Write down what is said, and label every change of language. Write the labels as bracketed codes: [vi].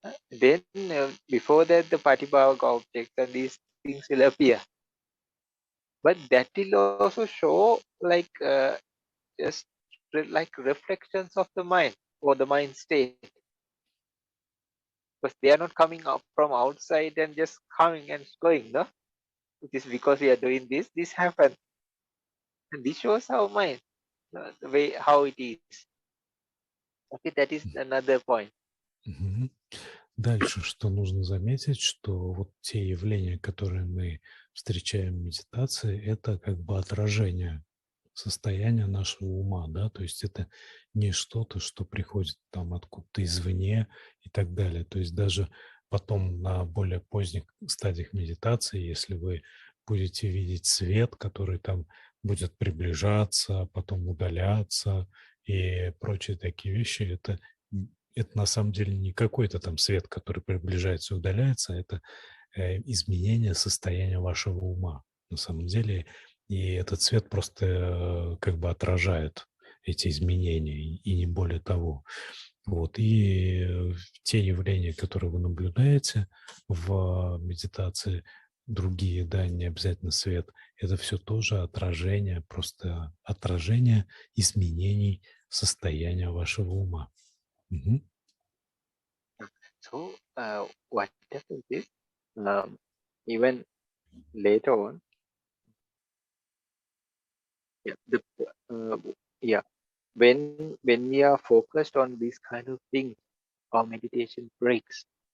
[en] Then before that the patibhavaka objects and these things will appear, but that will also show like just like reflections of the mind or the mind state, because they are not coming up from outside and just coming and going, no? It is because we are doing this happens, and this shows how mind, the way how it is. Okay, that is another point. [ru] Дальше, что нужно заметить, что вот те явления, которые мы встречаем в медитации, это как бы отражение состояния нашего ума, да, то есть это не что-то, что приходит там откуда-то извне и так далее. То есть даже потом на более поздних стадиях медитации, если вы будете видеть свет, который там будет приближаться, потом удаляться и прочие такие вещи, это на самом деле не какой-то там свет, который приближается и удаляется, это изменение состояния вашего ума. На самом деле, и этот цвет просто как бы отражает эти изменения, и не более того. Вот. И те явления, которые вы наблюдаете в медитации, другие, да, не обязательно свет, это все тоже отражение, просто отражение изменений состояния вашего ума. [en] So what happens is, even later on, uh, yeah, when we are focused on these kind of things, our meditation breaks.